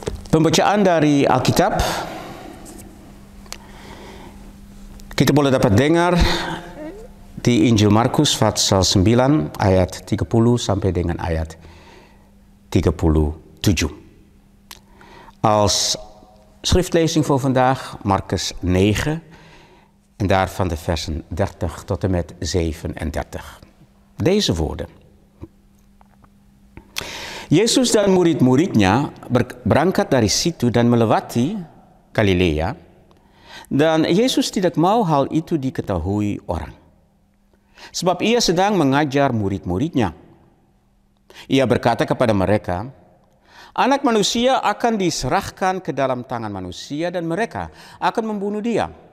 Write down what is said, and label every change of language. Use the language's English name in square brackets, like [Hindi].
[Indonesian] Pembacaan dari Alkitab, kita boleh dapat dengar di Injil Markus pasal 9 ayat 30 sampai dengan ayat 37. [Dutch] Als schriftlezing voor vandaag Markus 9 en daarvan de versen 30 tot en met 37. Deze woorden. [Indonesian] Yesus dan murid-muridnya berangkat dari situ dan melewati Galilea, dan Yesus tidak mau hal itu diketahui orang. Sebab ia sedang mengajar murid-muridnya. Ia berkata kepada mereka, Anak manusia akan diserahkan ke dalam tangan manusia dan mereka akan membunuh dia.